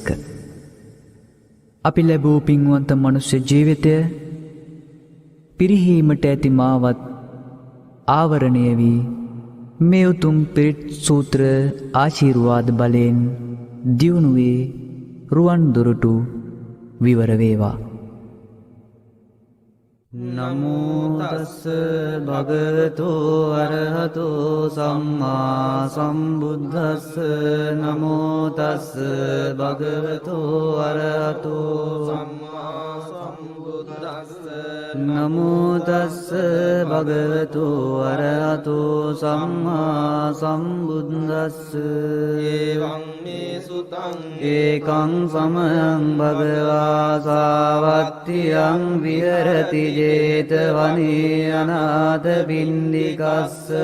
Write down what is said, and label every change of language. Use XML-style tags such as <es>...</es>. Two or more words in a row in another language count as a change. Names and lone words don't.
<si>අපි ලැබූ පින්වන්ත මනුෂ්‍ය ජීවිතය පිරිහීමට ඇති මාවත් ආවරණය වී මේ උතුම් පිරිත් සූත්‍ර ආශිර්වාද බලයෙන් දියුණුවේ රුවන් දොරටු විවර වේවා.</si> <pi>නමෝ තස්ස භගවතු අරහතු සම්මා සම්බුද්දස්ස නමෝ තස්ස භගවතු අරහතු සම්මා සම්බුද්දස්ස නමෝ තස්ස භගවතු අරහතු සම්මා සම්බුද්දස්ස එවං මේ සුතං ඒකං සමයං භගවා සාවත්තියං විහෙරති ජේතවනේ අනාථ පින්ඩිකස්ස</pi>